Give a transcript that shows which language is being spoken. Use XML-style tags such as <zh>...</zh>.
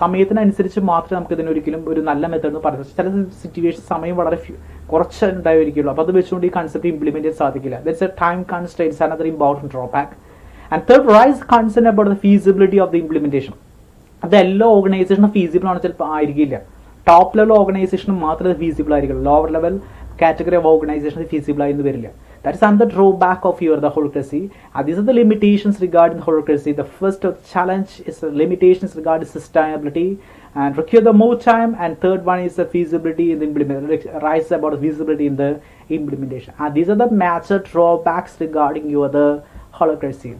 <ml>സമയത്തിനനുസരിച്ച് മാത്രമേ നമുക്ക് ഇതിനൊരിക്കലും ഒരു നല്ല മെത്തേഡ് എന്ന് പറയുന്നത്. ചില സിറ്റുവേഷൻ സമയം വളരെ കുറച്ച് ഉണ്ടായിരിക്കുള്ളൂ. അപ്പോൾ അത് വെച്ചുകൊണ്ട് ഈ കൺസെപ്റ്റ് ഇംപ്ലിമെന്റ് ചെയ്യാൻ സാധിക്കില്ല.</ml> <en>That's a time constraints, another important drawback. And third, rise concern about the feasibility of the implementation.</en> <ml>അത് എല്ലാ ഓർഗനൈസേഷനും ഫീസിബിൾ ആണ് ചിലപ്പോൾ ആയിരിക്കില്ല. ടോപ്പ് ലെവൽ ഓർഗനൈസേഷനും മാത്രമേ feasible ആയിരിക്കുള്ളൂ. Lower level category of organisation feasible ആയി വരില്ല.</ml> <en>That is another drawback of the holacracy. These are the limitations regarding the holacracy. The first challenge is the limitations regarding sustainability and require the more time. And third one is the feasibility in the implementation. Rise about the feasibility in the implementation. And these are the major drawbacks regarding the holacracy.</en>